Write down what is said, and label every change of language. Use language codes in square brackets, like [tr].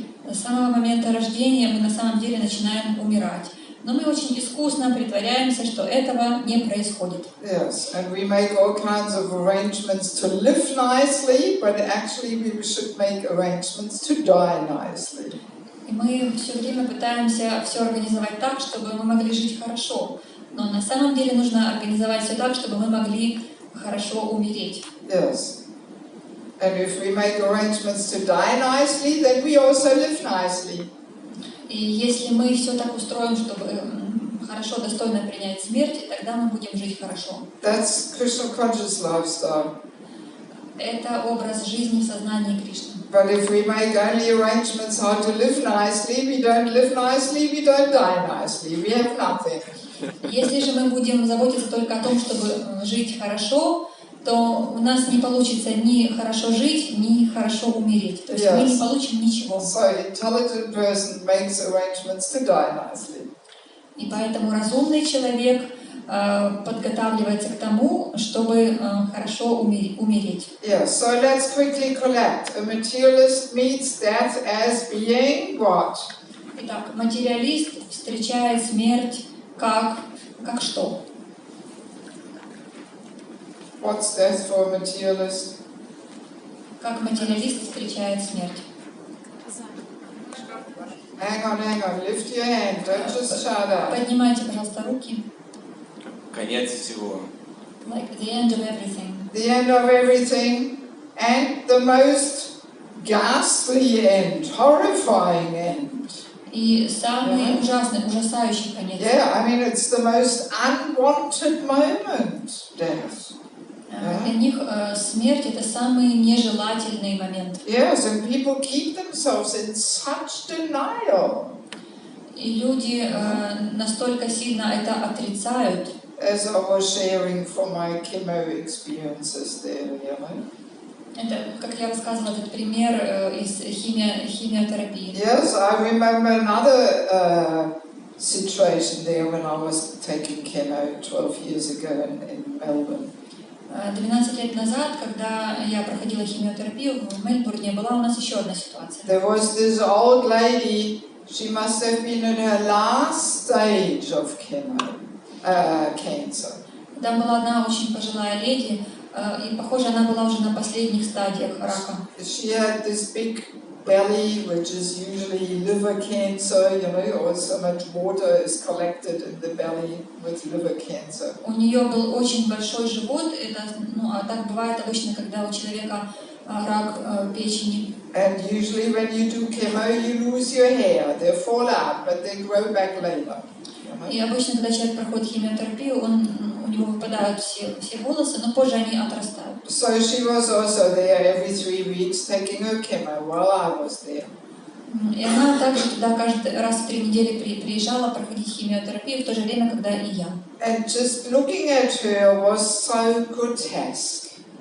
[ru] С самого момента рождения мы на самом деле начинаем умирать. Но мы очень искусно притворяемся, что этого не происходит. [en] Yes, and we make all kinds of arrangements to live nicely, but actually we should make arrangements to die nicely. [ru] И мы все время пытаемся все организовать так, чтобы мы могли жить хорошо. Но на самом деле нужно организовать все так, чтобы мы могли хорошо умереть. [en] Yes. And if we make arrangements to die nicely, then we also live nicely. [ru] И если мы все так устроим, чтобы хорошо, достойно принять смерть, тогда мы будем жить хорошо. [en] That's Krishna conscious lifestyle. [ru] Это образ жизни в сознании Кришны. [en] But if we make only arrangements how to live nicely, we don't live nicely, we don't die nicely, we have nothing. [ru] Если же мы будем заботиться только о том, чтобы жить хорошо, то у нас не получится ни хорошо жить, ни хорошо умереть. То есть мы не получим ничего. [en] So intelligent person makes arrangements to die nicely. [ru] И поэтому разумный человек подготавливается к тому, чтобы хорошо умереть. [en] Yeah, so let's quickly collect. A materialist meets death as being what? [ru] Итак, материалист встречает смерть как что? [en] What's death for a materialist? [ru] Как материалист встречает смерть? [en] Hang on, lift your hand, don't just shout out. [ru] Поднимайте, пожалуйста, руки. Конец всего. [en] Like the end of everything. the end of everything, and the most ghastly end, horrifying end. [ru] И самый ужасный, ужасающий конец. [en] Yeah, I mean it's the most unwanted moment, death. [ru] Для них смерть — это самый нежелательный момент. [en] Yes, and people keep themselves in such denial. [ru] И люди настолько сильно это отрицают. [en] As I was sharing from my chemo experiences there, you know. [ru] Это, как я рассказывала, этот пример из химиотерапии. [en] Yes, I remember another situation there when I was taking chemo 12 years ago in Melbourne. [ru] 12 лет назад, когда я проходила химиотерапию в Мельбурне, была у нас еще одна ситуация. [en] There was this old lady, she must have been in her last stage of cancer. [ru] Там была одна очень пожилая леди, и, похоже, она была уже на последних стадиях рака. [en] She had this big belly, which is usually liver cancer, you know, or so much water is collected in the belly with liver cancer. [ru] У нее был очень большой живот, это, а так бывает обычно, когда у человека рак печени. [en] And usually when you do chemo, you lose your hair. They fall out, but they grow back later. [ru] И обычно, когда человек проходит химиотерапию, у него выпадают все волосы, но позже они отрастают. [en] So she was also there every 3 weeks taking her chemo while I was there. [ru] И она также туда каждый раз в 3 недели приезжала проходить химиотерапию, в то же время, когда и я. [en] And just looking at her was so grotesque.